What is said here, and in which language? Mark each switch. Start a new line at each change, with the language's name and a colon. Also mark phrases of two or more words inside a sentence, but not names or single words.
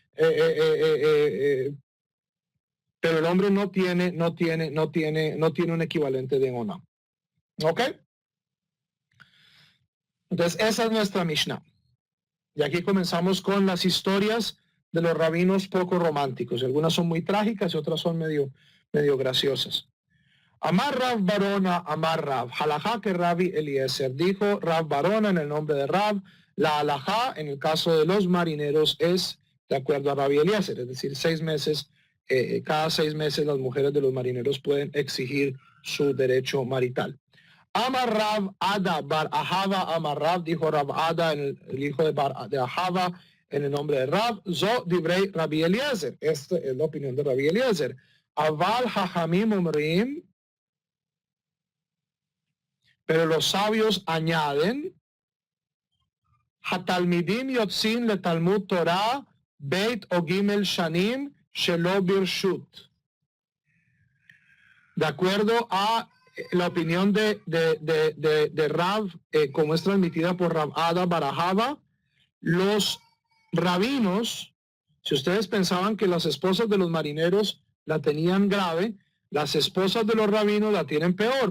Spanish: Pero el hombre no tiene un equivalente de onam. ¿Ok? Entonces, esa es nuestra Mishnah. Y aquí comenzamos con las historias de los rabinos poco románticos. Algunas son muy trágicas y otras son medio graciosas.
Hebrew: אמר רב ברונא, אמר רב. הלכה כרבי אליעזר.
Spanish: Dijo Rav Barona en el nombre de Rav. La halajá en el caso de los marineros es de acuerdo a Rabbi Eliezer. Es decir, 6 meses, cada 6 meses las mujeres de los marineros pueden exigir su derecho marital.
Hebrew: אמר רב אדא בר אהבה, אמר רב,
Spanish: dijo Rav Ada, el hijo de Ahava, en el nombre de Rav,
Hebrew: זו דברי רבי אליעזר.
Spanish: Esta es la opinión de Rabbi Eliezer.
Hebrew: אבל חכמים אומרים,
Spanish: pero los sabios añaden,
Hebrew: התלמידים יוצאין לתלמוד תורה, ב׳ או ג׳ שנים, שלא ברשות.
Spanish: De acuerdo a la opinión de Rav, como es transmitida por Rav Ada Barajava, los rabinos, si ustedes pensaban que las esposas de los marineros la tenían grave, las esposas de los rabinos la tienen peor.